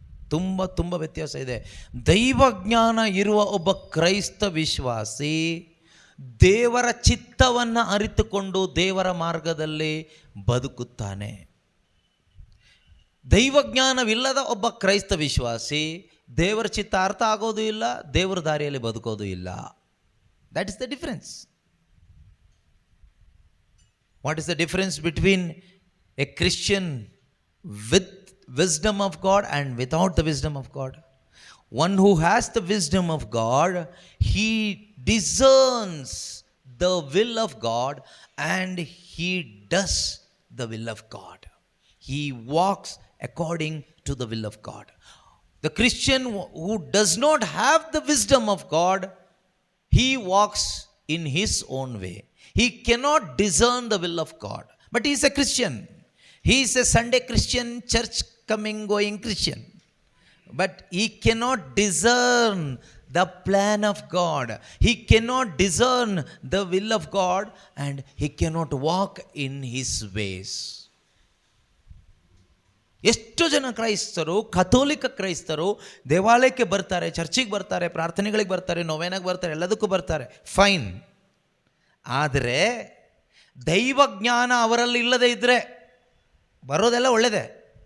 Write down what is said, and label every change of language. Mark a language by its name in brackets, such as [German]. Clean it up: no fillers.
[Kannada] ತುಂಬ ವ್ಯತ್ಯಾಸ ಇದೆ. ದೈವ ಜ್ಞಾನ ಇರುವ ಒಬ್ಬ ಕ್ರೈಸ್ತ ವಿಶ್ವಾಸಿ ದೇವರ ಚಿತ್ತವನ್ನು ಅರಿತುಕೊಂಡು ದೇವರ ಮಾರ್ಗದಲ್ಲಿ ಬದುಕುತ್ತಾನೆ. ದೈವಜ್ಞಾನವಿಲ್ಲದ ಒಬ್ಬ ಕ್ರೈಸ್ತ ವಿಶ್ವಾಸಿ ದೇವರ ಚಿತ್ತ ಅರ್ಥ ಆಗೋದು ಇಲ್ಲ, ದೇವರ ದಾರಿಯಲ್ಲಿ ಬದುಕೋದು ಇಲ್ಲ. [English] That is the difference. What is the difference between a Christian with wisdom of God and without the wisdom of God? One who has the wisdom of God, he discerns the will of God and he does the will of God. He walks according to the will of God. The Christian who does not have the wisdom of God, he walks in his own way. He cannot discern the will of God. But he is a Christian. He is a Sunday Christian, church coming going Christian. But he cannot discern the plan of God. He cannot discern the will of God and he cannot walk in his ways. [Kannada] ಎಷ್ಟು ಜನ ಕ್ರೈಸ್ತರು, ಕಥೋಲಿಕ ಕ್ರೈಸ್ತರು ದೇವಾಲಯಕ್ಕೆ ಬರ್ತಾರೆ, ಚರ್ಚಿಗೆ ಬರ್ತಾರೆ, ಪ್ರಾರ್ಥನೆಗಳಿಗೆ ಬರ್ತಾರೆ, ನೊವೇನಾಗೆ ಬರ್ತಾರೆ, ಎಲ್ಲದಕ್ಕೂ ಬರ್ತಾರೆ, ಫೈನ್. ಆದರೆ ದೈವಜ್ಞಾನ ಅವರಲ್ಲಿ ಇಲ್ಲದೆ ಇದ್ದರೆ ಬರೋದೆಲ್ಲ ಒಳ್ಳೆಯದೇ.